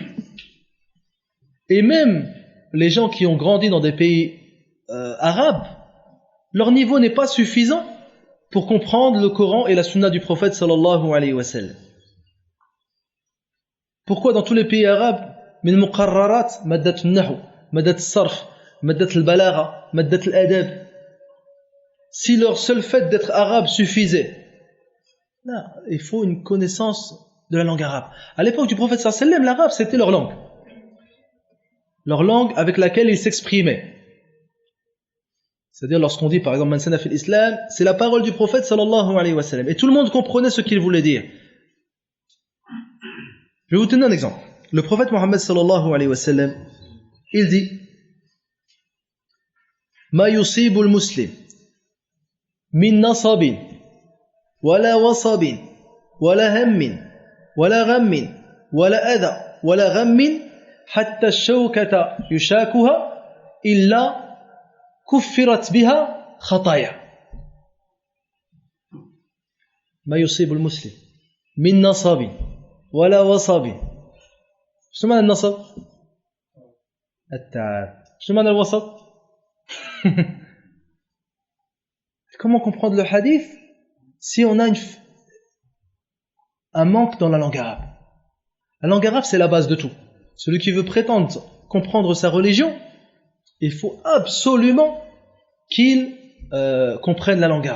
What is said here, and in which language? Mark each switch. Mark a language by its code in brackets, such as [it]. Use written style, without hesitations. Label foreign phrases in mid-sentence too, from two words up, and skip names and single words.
[fr] Et même les gens qui ont grandi dans des pays arabes, leur niveau n'est pas suffisant pour comprendre le Coran et la sunna du prophète [ar] صلى الله عليه وسلم. [fr] Pourquoi dans tous les pays arabes, [ar] من مقررات، مادة النحو، مادة الصرف، مادة البلاغة، مادة الأدب, [fr] si leur seul fait d'être arabe suffisait, non, il faut une connaissance de la langue arabe. À l'époque du prophète [ar] صلى الله عليه وسلم, [fr] l'arabe c'était leur langue. Leur langue avec laquelle ils s'exprimaient. C'est-à-dire lorsqu'on dit par exemple [ar] من سن في الإسلام, [fr] c'est la parole du prophète [ar] صلى الله عليه وسلم. [fr] Et tout le monde comprenait ce qu'il voulait dire. Je vais vous donner un exemple. Le prophète Mohammed [ar] صلى الله عليه وسلم, [fr] il dit [ar] ما يصيب المسلم من نصب ولا وصب ولا هم ولا غم ولا أذى ولا غم حتى الشوكة يشاكها إلا كفرت بها خطايا. ما يصيب المسلم من نصب ولا وصب. شنو معنى النصب؟ التعب. شنو معنى الوسط؟ [fr] Comment comprendre le hadith si on a un manque dans la langue arabe? La langue arabe, c'est la base de tout. Celui qui veut prétendre comprendre sa religion, il faut absolument qu'il comprenne la langue arabe.